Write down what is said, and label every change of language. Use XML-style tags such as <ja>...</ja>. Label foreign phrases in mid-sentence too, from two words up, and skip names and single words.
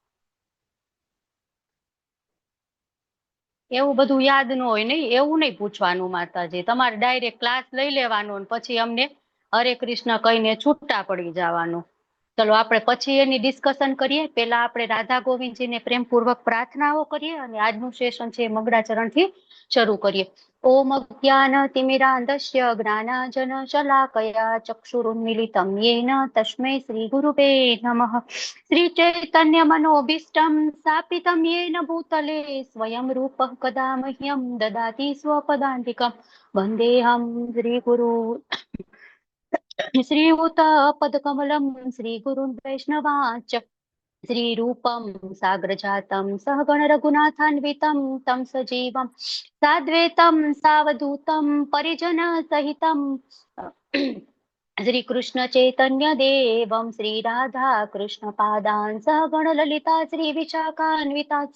<gu>એવું બધું યાદ ન હોય નહીં, એવું નહીં પૂછવાનું માતાજી, તમારે</gu> <en>direct class</en> <gu>લઈ લેવાનો પછી અમને હરે કૃષ્ણ કહીને છૂટા પડી જવાનું। ચલો આપણે પછી એની ડિસ્કશન કરીએ, પેલા આપણે રાધા ગોવિંદજીને પ્રેમપૂર્વક પ્રાર્થનાઓ કરીએ અને આજનું સેશન છે મંગળાચરણથી શરૂ કરીએ।</gu> <sa>ઓમ જ્ઞાનતિમિરાન્ધસ્ય જ્ઞાનાંજન શલાકયા ચક્ષુરુન્મિલિतं येन तस्मै श्रीगुरुवे नमः। श्रीचैतन्य मनोभीष्टं स्थापितं येन भूतले स्वयं रूपः कदा मह्यं ददाति स्वपदान्तिकं। वन्देऽहं श्रीगुरु श्रीयुतपदकमलं श्रीगुरुन् वैष्णवांश्च श्रीरूपं साग्रजातं सहगण रघुनाथान्वितं तं सजीवं साद्वैतं सावधूतं परिजन सहितं श्री कृष्ण चैतन्य देवं श्री राधा कृष्ण पादान् सहगण ललिता श्री विशाखान्विताश्च।</sa>